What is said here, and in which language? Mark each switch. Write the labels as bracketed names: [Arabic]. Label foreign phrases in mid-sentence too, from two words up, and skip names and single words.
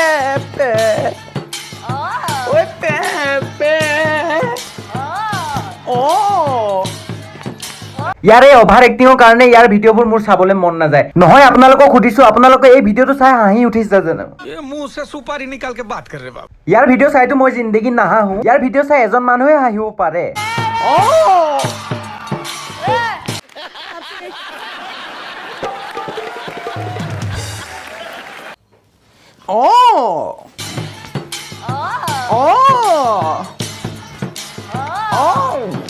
[Assamese] Pepe. Oh. Oi, Pepe. Oh. Oh. ইয়াৰ এই অভাৰ এক্টিঙৰ কাৰণে ইয়াৰ ভিডিঅ'বোৰ মোৰ চাবলৈ মন নাযায় নহয় আপোনালোকক সুধিছো আপোনালোকে এই ভিডিঅ'টো চাই হাঁহি উঠিছে জানো [Hindi] मुंह से सुपारी निकाल के बात कर रहे बाप [Assamese] ইয়াৰ ভিডিঅ' চাইতো মই জিন্দগীত নাহাঁহো ইয়াৰ ভিডিঅ' চাই এজন মানুহে হাঁহিব পাৰে Oh. Oh. Oh. Oh.